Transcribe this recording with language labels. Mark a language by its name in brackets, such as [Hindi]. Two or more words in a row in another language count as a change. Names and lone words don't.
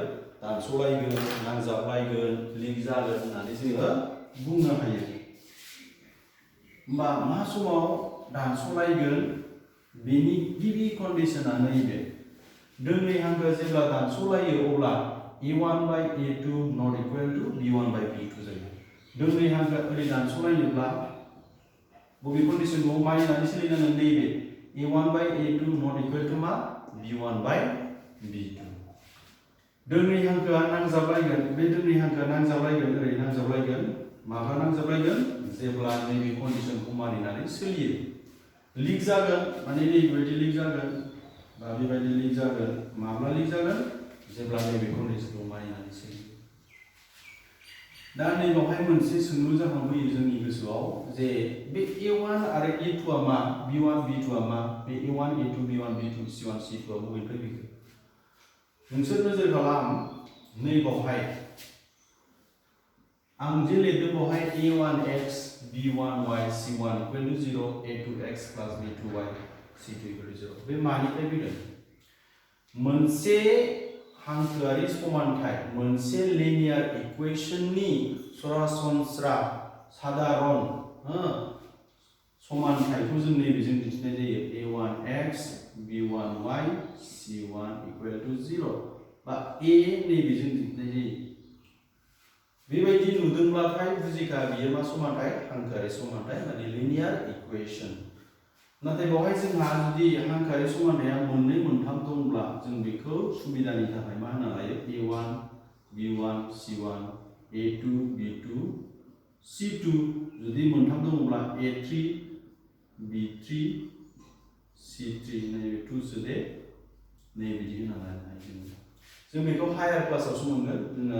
[Bodo] दानस'लायगोन, नांजाबलायगोन, लिक जागोन होननानै जोङो बुंनो हायो। होमबा मा समाव दानस'लायगोन? बेनि गिबि कन्डिशना नैबे। दोंनै हांखोआ जेब्ला दानस'लायो, अब्ला [English] A1 by A2 not equal to B1 by B2 [Bodo] जायो दोंनै हांखोआ ओरै दानस'लायनोब्ला बबे कन्डिशनखौ मानिनानै सोलिनांगोन नैबे [English] A1 by A2 not equal to [Bodo] मा [English] B1 by B2 [Bodo] दोंनै हांखोआ नांजाबलायगोन बे दोंनै हांखोआ नांजाबलायगोन ओरै नांजाबलायगोन माब्ला नांजाबलायगोन जेब्ला नैबे कन्डिशनखौ मानिनानै सोलियो लिक जागोन माने नैबेबायदि लिक जागोन बा बेबायदि लिक जागोन माब्ला लिक जागोन जेब्ला नैबे कन्डिशनखौ मानिनानै सोलियो दा नैबावहाय मोनसे सोंलु जाखांफैयो जोंनि गोसोआव जे बे A1 आरो A2 आ मा B1 B2 आ मा बे A1 A2 B1 B2 C1 C2 आ बबेनिफ्राय फैखो नोंसोर नोजोर खालाम नैबावहाय आं जे लिरदों बावहाय [English] A1X B1Y C1 equal to 0 A2X plus B2Y C2 equal to 0 [Bodo] बे मानिफ्राय फैदों मोनसे हांखोआरि समानथाय मोनसे लिनियार इक्वेशननि सरासनस्रा साधारन समानथायखौ जों नैबेजों दिन्थिनाय जायो [English] A1X B1Y C1 equal to 0 [Bodo] बा A नैबेजों दिन्थिनाय जायो बेबायदि नुदोंब्लाथाय बुजिखा बियो मा समानथाय हांखोआरि समानथाय माने [English] linear equation [Bodo] नाथाय बेवहाय जोंहा जुदि हांखोआरि समानथाया मोननै मोनथाम दंब्ला जों बेखौ सुबिदानि थाखाय मा होनना लायो A1 B1 C1 A2 B2 C2 जुदि मोनथाम दङब्ला A3 B3 C3 नैबे 2 सोदे नैबिदि होनना लानो हायो जों बेखौ हायार क्लासावसो मोनगोन जोङो